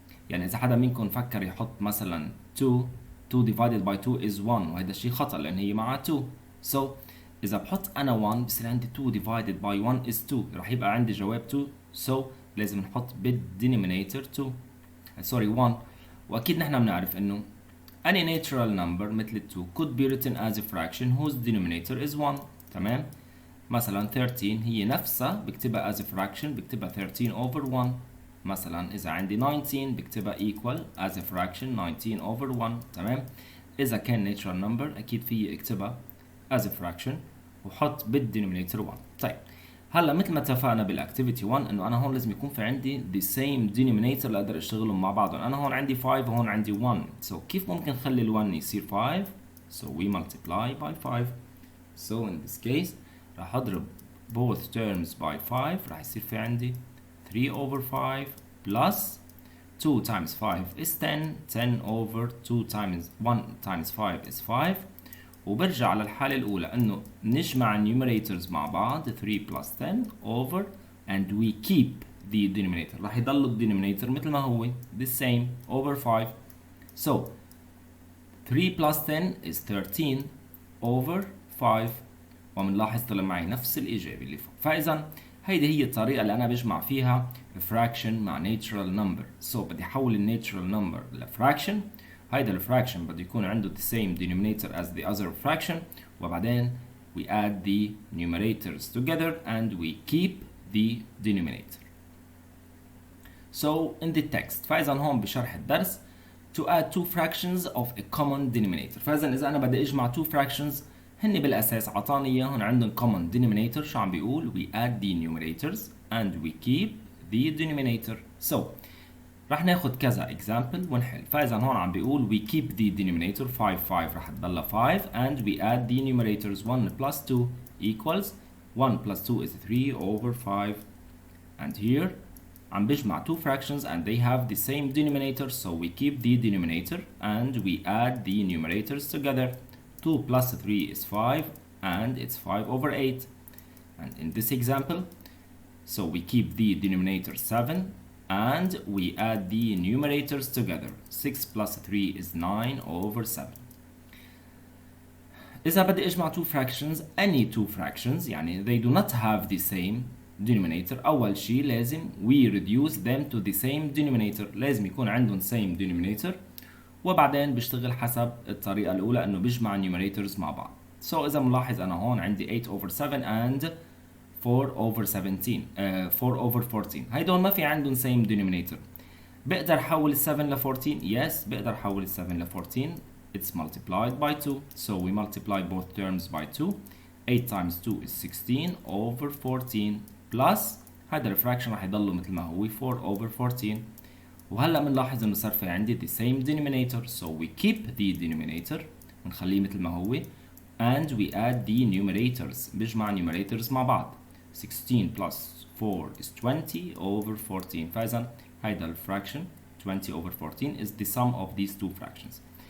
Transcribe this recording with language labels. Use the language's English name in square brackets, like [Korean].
[Arabic] يعني اذا حدا منكم فكر يحط مثلا [English] 2 divided by 2 is 1، [Arabic] وهذا الشيء خطأ لان هي مع 2. سو اذا بحط انا 1 بصير عندي [English] 2 divided by 1 is 2، [Arabic] راح يبقى عندي جواب 2. سو لازم نحط بالدينومينيتور 2 سوري 1. واكيد نحن بنعرف انه [English] any natural number مثل 2 could be written as a fraction whose denominator is 1. [Arabic] تمام؟ مثلا 13 هي نفسها بكتبها [English] as a fraction، [Arabic] بكتبها [English] 13 over 1. [Arabic] مثلا اذا عندي 19 بكتبها [English] equal as a fraction 19 over 1. [Arabic] تمام؟ اذا كان [English] natural number [Arabic] اكيد فيي اكتبها [English] as a fraction [Arabic] وحط بالدينومينيتور 1. طيب هلا مثل ما اتفقنا بالاكتيفيتي 1 انه انا هون لازم يكون في عندي [English] the same denominator [Arabic] لاقدر اشتغلهم مع بعضهم. انا هون عندي 5 وهون عندي 1. سو كيف ممكن نخلي ال1 يصير 5؟ [English] so we multiply by 5. so in this case [Arabic] راح اضرب [English] both terms by 5، [Arabic] راح يصير في عندي [English] 3 over 5 plus 2 times 5 is 10. 10 over 2 times 1 times 5 is 5. [Arabic] وبرجع للحالة الأولى إنه نجمع النيوميريتورز مع بعض [English] 3 plus 10 over and we keep the denominator. [Arabic] راح يضل الدينومينيتور مثل ما هو [English] the same over 5. so 3 plus 10 is 13 over 5. [Arabic] ومنلاحظ طلع معي نفس الإجابة اللي فوق. فإذا هيدي هي الطريقة اللي أنا بجمع فيها fraction مع natural number. so بدي أحول ال natural number لفراكشن. هيدا الفراكشن بده يكون عنده [English] the same denominator as the other fraction، وبعدين we add the numerators together and we keep the denominator. So in the text، [Arabic] فإذا هون بشرح الدرس [English] to add two fractions of a common denominator. [Arabic] فإذا إذا أنا بدي أجمع two fractions هن بالأساس عطاني إياهم عندهم common denominator. شو عم بيقول؟ [English] we add the numerators and we keep the denominator. [Arabic] so راح ناخد كذا example ونحل. فإذا هون عم بيقول [English] we keep the denominator 5 5 [Arabic] راح تضل [English] 5 and we add the numerators 1 plus 2 equals 1 plus 2 is 3 over 5. and here [Arabic] عم بجمع [English] two fractions and they have the same denominator, so we keep the denominator and we add the numerators together. 2 plus 3 is 5 and it's 5 over 8. And in this example, so we keep the denominator 7 and we add the numerators together. 6 plus 3 is 9 over 7. [Arabic] إذا بدي أجمع two fractions, any two fractions يعني [English] they do not have the same denominator، [Arabic] أول شيء لازم [English] we reduce them to the same denominator، [Arabic] لازم يكون عندهم same denominator، وبعدين بشتغل حسب الطريقة الأولى إنه بجمع numerators مع بعض. [English] so [Arabic] إذا ملاحظ أنا هون عندي [English] 8 over 7 and 4 over 17 4 over 14، [Arabic] هيدول ما في عندهم [English] same denominator. [Arabic] بقدر أحول 7 ل 14؟ yes بقدر أحول 7 ل 14. [English] it's multiplied by 2, so we multiply both terms by 2. 8 times 2 is 16 over 14 plus [Arabic] هذا الفراكشن راح يضل مثل ما هو [English] 4 over 14. [Arabic] وهلا بنلاحظ انه صار في عندي [English] the same denominator, so we keep the denominator [Arabic] ونخليه مثل ما هو [English] and we add the numerators، بجمع numerators مع بعض. 16 plus 4 is 20 over 14. [Arabic] فإذا هذا الفراكشن [English] 20 over 14 is the sum of these two fractions.